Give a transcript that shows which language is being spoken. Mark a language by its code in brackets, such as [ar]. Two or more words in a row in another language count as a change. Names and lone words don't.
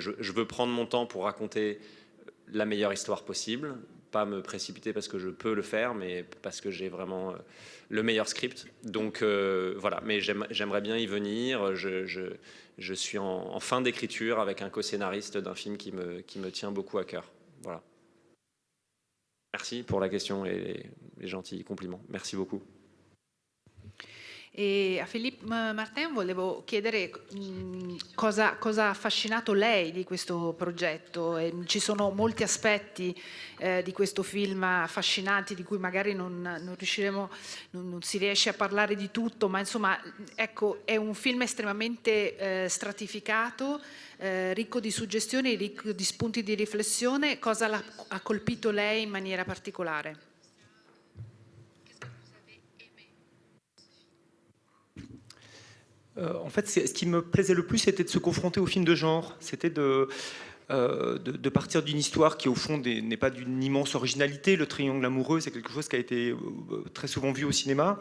[fr] Je veux prendre mon temps pour raconter la meilleure histoire possible, pas me précipiter parce que je peux le faire, mais parce que j'ai vraiment le meilleur script. Donc voilà, mais j'aimerais bien y venir. Je suis en fin d'écriture avec un co-scénariste d'un film qui me tient beaucoup à cœur. Voilà. Merci pour la question et les gentils compliments. Merci beaucoup. [it] E a Philippe Martin volevo chiedere cosa ha affascinato lei di questo progetto. Ci sono molti aspetti di questo film affascinanti di cui magari non si riesce a parlare di tutto, ma insomma, ecco, è un film estremamente stratificato, ricco di suggestioni, ricco di spunti di riflessione. Cosa ha colpito lei in maniera particolare? [fr] En fait, ce qui me plaisait le plus, c'était de se confronter au film de genre. C'était de partir d'une histoire qui, au fond, n'est pas d'une immense originalité. Le triangle amoureux, c'est quelque chose qui a été très souvent vu au cinéma.